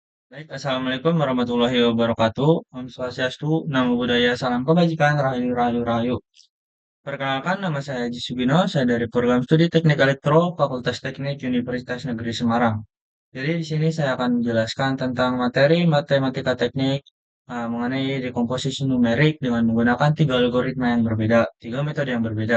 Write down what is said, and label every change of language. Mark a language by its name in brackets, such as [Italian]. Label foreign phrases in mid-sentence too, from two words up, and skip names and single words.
[Arabic] Baik, Assalamualaikum warahmatullahi wabarakatuh. [Balinese] Om Swastiastu, [Pali] Namo Buddhaya, [Indonesian] Salam Kebajikan, [Javanese] Rahayu, Rahayu, Rahayu. [Indonesian] Perkenalkan, nama saya Haji Sugino, saya dari program studi Teknik Elektro, Fakultas Teknik Universitas Negeri Semarang. Jadi di sini saya akan menjelaskan tentang materi matematika teknik mengenai dekomposisi numerik dengan menggunakan tiga algoritma yang berbeda, tiga metode yang berbeda.